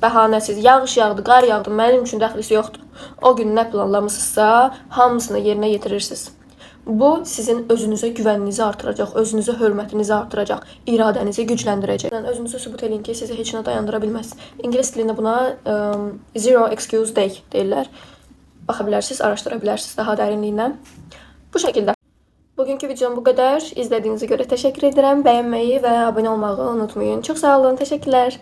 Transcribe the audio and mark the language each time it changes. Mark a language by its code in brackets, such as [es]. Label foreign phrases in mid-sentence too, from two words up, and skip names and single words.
[az] Bəhanəsiz, yağış yağdı, qar yağdı, mənim üçün dəxlisi yoxdur. O gün nə planlamısınızsa, hamısını yerinə yetirirsiniz. Bu sizin özünüzə güvəninizi artıracaq, özünüzə hörmətinizi artıracaq, iradənizi gücləndirəcək. Özünüzü sübut edin ki, sizi heç nə dayandıra bilməz. İngilis dilində buna [en] zero excuse day [az] deyirlər. Baxa bilərsiniz, araşdıra bilərsiniz daha dərinliyinə. Bu şəkildə. Bugünkü videom bu qədər. İzlədiyinizə görə təşəkkür edirəm. Bəyənməyi və abunə olmağı unutmayın. Çox sağ olun. Təşəkkürlər.